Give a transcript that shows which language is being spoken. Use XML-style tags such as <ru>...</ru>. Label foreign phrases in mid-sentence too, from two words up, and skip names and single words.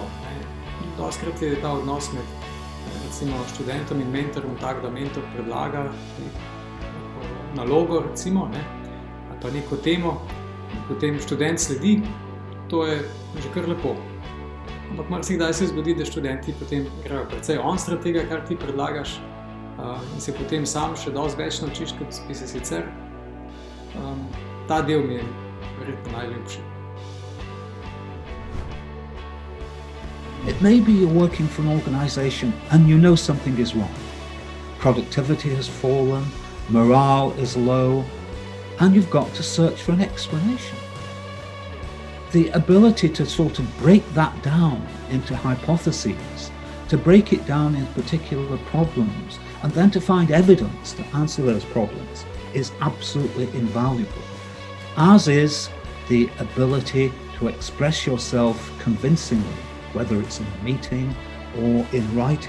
<sl>Dostikrat je ta odnos med recimo študentom in mentorjem tak, da mentor predlaga nalogo, recimo, ali pa neko temo, in potem študent sledi, to je že kar lepo. Ampak marsikdaj se zgodi, da študenti potem grejo precej onstran tega, kar ti predlagaš, in se potem sam še dosti več naučiš, kot bi se sicer. Ta del mi je verjetno najljubši.</sl> <en>It may be you're working for an organization and you know something is wrong. Productivity has fallen, morale is low, and you've got to search for an explanation. The ability to sort of break that down into hypotheses, to break it down into particular problems, and then to find evidence to answer those problems is absolutely invaluable, as is the ability to express yourself convincingly, whether it's in a meeting or in writing.</en>